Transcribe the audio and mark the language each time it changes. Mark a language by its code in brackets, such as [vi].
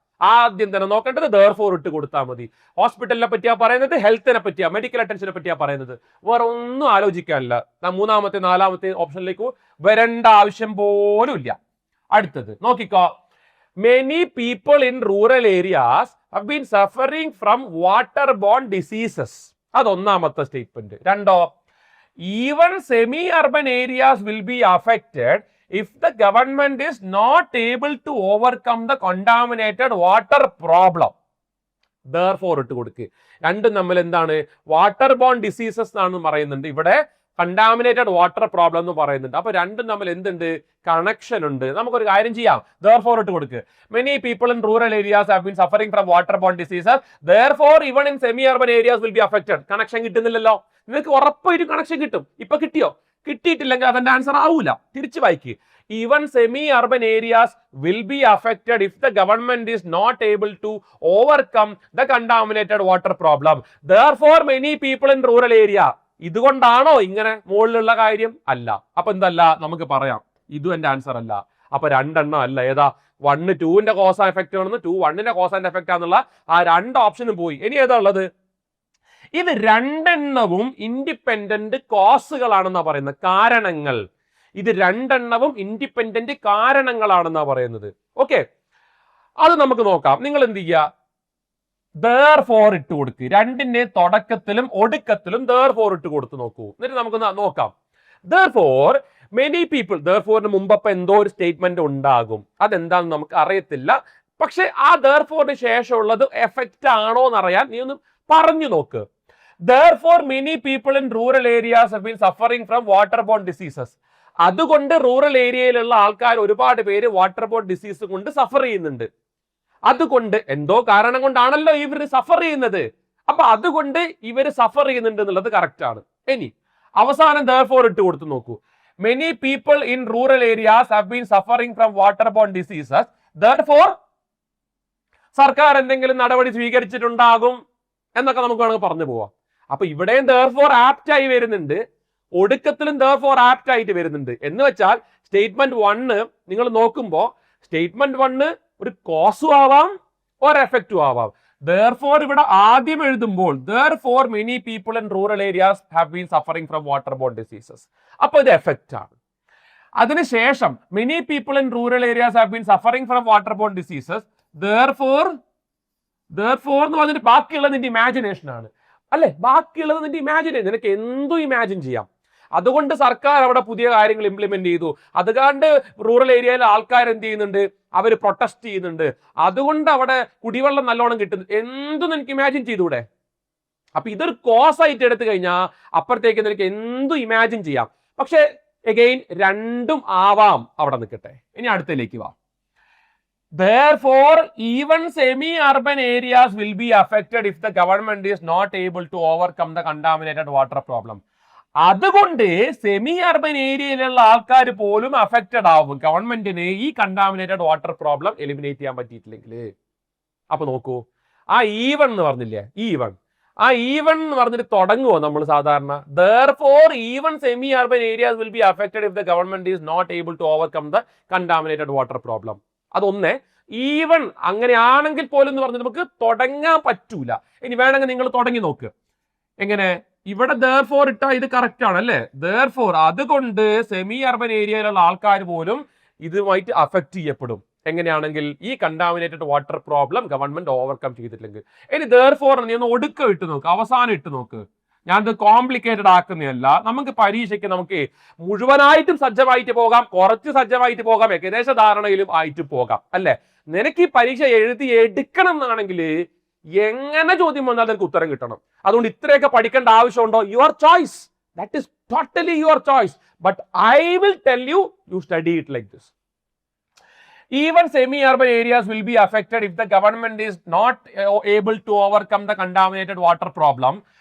[ml] ആദ്യം തന്നെ നോക്കേണ്ടത് therefore ഇട്ട് കൊടുത്താൽ മതി. ഹോസ്പിറ്റലിനെ പറ്റിയാ പറയുന്നത്, ഹെൽത്തിനെ പറ്റിയാ, മെഡിക്കൽ അറ്റൻഷനെ പറ്റിയാ പറയുന്നത്. വേറെ ഒന്നും ആലോചിക്കാനില്ല. 3ാമത്തെ 4ാമത്തെ ഓപ്ഷനിലേക്ക് വരേണ്ട ആവശ്യം പോലും ഇല്ല. അടുത്തത് നോക്കിക്കോ. [en] Many people in rural areas have been suffering from water borne diseases. [ml] അതൊന്നാമത്തെ statement. [en] രണ്ടോ, even semi urban areas will be affected if the government is not able to overcome the contaminated water problem. [ml] Therefore ഇട്ട് കൊടുക്കുക. രണ്ടും തമ്മിൽ എന്താണ്? Water bone diseases എന്നാണ് പറയുന്നുണ്ട്, ഇവിടെ contaminated water problem എന്ന് പറയുന്നുണ്ട്. അപ്പൊ രണ്ടും തമ്മിൽ എന്തുണ്ട്? കണക്ഷൻ ഉണ്ട്. നമുക്കൊരു കാര്യം ചെയ്യാം, therefore ഇട്ട് കൊടുക്കുക. [en] Many people in rural areas have been suffering from waterborne diseases, therefore even in semi urban areas will be affected. [ml] Connection കിട്ടുന്നില്ലല്ലോ. നിങ്ങൾക്ക് ഉറപ്പായിട്ട് കണക്ഷൻ കിട്ടും. ഇപ്പൊ കിട്ടിയോ? കിട്ടിയിട്ടില്ലെങ്കിൽ അതിന്റെ ആൻസർ ആവൂല. തിരിച്ചു വായിക്കുക. [en] Even semi-urban areas will be affected if the government is not able to overcome the contaminated water problem. Therefore, many people in rural area. [ml] ഇതുകൊണ്ടാണോ ഇങ്ങനെ മുകളിലുള്ള കാര്യം? അല്ല. അപ്പൊ എന്തല്ല? നമുക്ക് പറയാം ഇതും എന്റെ ആൻസർ അല്ല. അപ്പൊ രണ്ടെണ്ണം അല്ല. ഏതാ? 1 2ന്റെ കോസ് ആൻഡ് എഫക്റ്റ് ആണെന്ന്, 2 1ന്റെ കോസ് ആൻഡ് എഫക്റ്റ് ആണെന്നുള്ള ആ രണ്ട് ഓപ്ഷനും പോയി. ഇനി ഏതാ ഉള്ളത്? ഇത് രണ്ടെണ്ണവും ഇൻഡിപെൻഡന്റ് കോസുകളാണെന്നാ പറയുന്നത്, കാരണങ്ങൾ. ഇത് രണ്ടെണ്ണവും ഇൻഡിപെൻഡന്റ് കാരണങ്ങളാണെന്നാ പറയുന്നത്. ഓക്കെ, അത് നമുക്ക് നോക്കാം. നിങ്ങൾ എന്ത് ചെയ്യുക? therefore ഇട്ട് കൊടുക്കുക. രണ്ടിന്റെ തുടക്കത്തിലും ഒടുക്കത്തിലും therefore ഇട്ട് കൊടുത്ത് നോക്കൂ. എന്നിട്ട് നമുക്ക് നോക്കാം. therefore many people, therefore മുമ്പ് എന്തോ ഒരു സ്റ്റേറ്റ്മെന്റ് ഉണ്ടാകും, അതെന്താണെന്ന് നമുക്ക് അറിയത്തില്ല. പക്ഷെ ആ therefore ശേഷമുള്ളത് എഫക്റ്റ് ആണോ എന്നറിയാൻ നീ ഒന്ന് പറഞ്ഞു നോക്ക്. [en] therefore many people in rural areas have been suffering from waterborne diseases. [ml] അതുകൊണ്ട് റൂറൽ ഏരിയയിലുള്ള ആൾക്കാർ ഒരുപാട് പേര് വാട്ടർബോൺ ഡിസീസ് കൊണ്ട് സഫർ ചെയ്യുന്നുണ്ട്. അതുകൊണ്ട് എന്തോ കാരണം കൊണ്ടാണല്ലോ ഇവർ സഫർ ചെയ്യുന്നത്. അപ്പൊ അതുകൊണ്ട് ഇവർ സഫർ ചെയ്യുന്നുണ്ട് എന്നുള്ളത് കറക്റ്റ് ആണ്. ഇനി അവസാനം therefore ഇട്ട് കൊടുത്തു നോക്കൂ. [en] many people in rural areas have been suffering from waterborne diseases, therefore [ml] സർക്കാർ എന്തെങ്കിലും നടപടി സ്വീകരിച്ചിട്ടുണ്ടാകും എന്നൊക്കെ നമുക്ക് വേണമെങ്കിൽ പറഞ്ഞു പോവാം. അപ്പൊ ഇവിടെയും therefore ആപ്റ്റ് ആയി വരുന്നുണ്ട്, ഒടുക്കത്തിലും therefore ആപ്റ്റ് ആയിട്ട് വരുന്നുണ്ട്. എന്ന് വെച്ചാൽ സ്റ്റേറ്റ്മെന്റ് 1 നിങ്ങൾ നോക്കുമ്പോൾ സ്റ്റേറ്റ്മെന്റ് 1 ഒരു കോസും ആവാം ഒരു എഫക്റ്റും ആവാം. [en] therefore [ml] ഇവിടെ ആദ്യം എഴുതുമ്പോൾ [en] therefore many people in rural areas have been suffering from waterborne diseases, [ml] അപ്പൊ ഇത് എഫക്റ്റ് ആണ്. അതിനുശേഷം [en] many people in rural areas have been suffering from waterborne diseases, therefore [ml] എന്ന് പറഞ്ഞിട്ട് ബാക്കിയുള്ളത് നിന്റെ ഇമാജിനേഷൻ ആണ് അല്ലെ? ബാക്കിയുള്ളത് നിന്റെ ഇമാജിനേഷൻ, നിനക്ക് എന്തും ഇമാജിൻ ചെയ്യാം. അതുകൊണ്ട് സർക്കാർ അവിടെ പുതിയ കാര്യങ്ങൾ ഇംപ്ലിമെന്റ് ചെയ്തു. അതുകൊണ്ട് റൂറൽ ഏരിയയിലെ ആൾക്കാർ എന്ത് ചെയ്യുന്നുണ്ട്? അവർ പ്രൊട്ടസ്റ്റ് ചെയ്യുന്നുണ്ട്. അതുകൊണ്ട് അവിടെ കുടിവെള്ളം നല്ലോണം കിട്ടുന്നു. എന്തും എനിക്ക് ഇമാജിൻ ചെയ്തൂടെ? അപ്പൊ ഇതൊരു കോസ് ആയിട്ട് എടുത്തു കഴിഞ്ഞാൽ അപ്പുറത്തേക്ക് നിനക്ക് എന്തും ഇമാജിൻ ചെയ്യാം. പക്ഷെ എഗെയിൻ രണ്ടും ആവാം. അവിടെ നിൽക്കട്ടെ. ഇനി അടുത്തേക്ക് വാ. [en] therefore even semi-urban areas will be affected if the government is not able to overcome the contaminated water problem. [ml] അതുകൊണ്ട് സെമി അർബൻ ഏരിയയിലുള്ള ആൾക്കാർ പോലും അഫക്റ്റഡ് ആവും ഗവൺമെന്റിന് ഈ കണ്ടാമിനേറ്റഡ് വാട്ടർ പ്രോബ്ലം എലിമിനേറ്റ് ചെയ്യാൻ പറ്റിയിട്ടില്ലെങ്കിൽ. അപ്പൊ നോക്കൂ, ആ ഈവൺ എന്ന് പറഞ്ഞില്ലേ, ആ ഈവൺ എന്ന് പറഞ്ഞിട്ട് തുടങ്ങുമോ നമ്മൾ സാധാരണ? [en] therefore even semi urban areas will be affected if the government is not able to overcome the contaminated water problem. [ml] അതൊന്നേ. Even അങ്ങനെയാണെങ്കിൽ പോലും എന്ന് പറഞ്ഞിട്ട് നമുക്ക് തുടങ്ങാൻ പറ്റൂല. ഇനി വേണമെങ്കിൽ നിങ്ങൾ തുടങ്ങി നോക്ക്. എങ്ങനെ? ഇവിടെ therefore ഇട്ടാ ഇത് കറക്റ്റ് ആണ് അല്ലേ? therefore അതുകൊണ്ട് സെമി അർബൻ ഏരിയയിലുള്ള ആൾക്കാർ പോലും ഇതുമായിട്ട് അഫക്റ്റ് ചെയ്യപ്പെടും. എങ്ങനെയാണെങ്കിൽ ഈ contaminated water problem government overcome ചെയ്തിട്ടില്ലെങ്കിൽ. ഇനി therefore നീ ഒന്ന് ഒടുക്കം ഇട്ട് നോക്ക്, അവസാനം ഇട്ട് നോക്ക്. ഞാനത് കോംപ്ലിക്കേറ്റഡ് ആക്കുന്നതല്ല. നമുക്ക് പരീക്ഷയ്ക്ക് നമുക്ക് മുഴുവനായിട്ടും സജ്ജമായിട്ട് പോകാം, കുറച്ച് സജ്ജമായിട്ട് പോകാം, ഏകദേശ ധാരണയിലും ആയിട്ട് പോകാം അല്ലെ? നിനക്ക് ഈ പരീക്ഷ എഴുതി എടുക്കണം എന്നാണെങ്കിൽ എങ്ങനെ ചോദ്യം വന്നാൽ നിനക്ക് ഉത്തരം കിട്ടണം. അതുകൊണ്ട് ഇത്രയൊക്കെ പഠിക്കേണ്ട ആവശ്യമുണ്ടോ? [en] Your choice, that is totally your choice. But I will tell you, you study it like this. Even semi-urban areas will be affected if the government is not able to overcome the contaminated water problem.